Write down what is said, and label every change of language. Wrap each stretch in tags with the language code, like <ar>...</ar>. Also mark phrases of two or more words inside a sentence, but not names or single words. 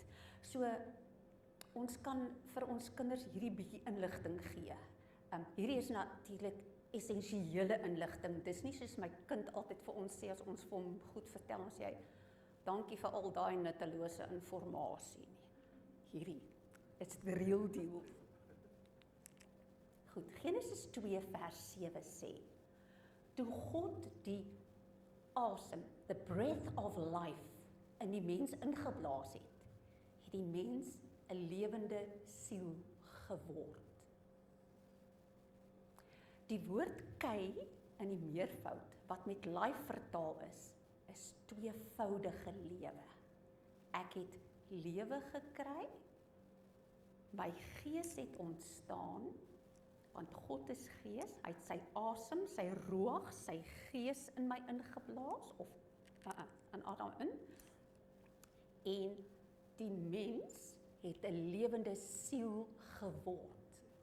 <af>So, ons kan vir ons kinders hierdie bietjie inligting gee. Hierdie is natuurlik essensiële inligting. Dis nie soos my kind altyd vir ons sê, as ons vir hom goed vertel, ons sê, dankie vir al daai nuttelose inligting nie. Hierdie,</af> <en>it's the real deal.</en> <af>Goed, Genesis 2 vers 7 sê, toe God die asem,</af> <en>the breath of life,</en> <af>in die mens ingeblaas het, het die mens 'n lewende siel geword. Die woord kei in die meervoud, wat met life vertaal is tweevoudige lewe. Ek het lewe gekry, my gees het ontstaan, want God is gees, hy het sy asem, sy ruach, sy gees in my ingeblaas, of in Adam in, en die mens het 'n lewende siel geword.</af>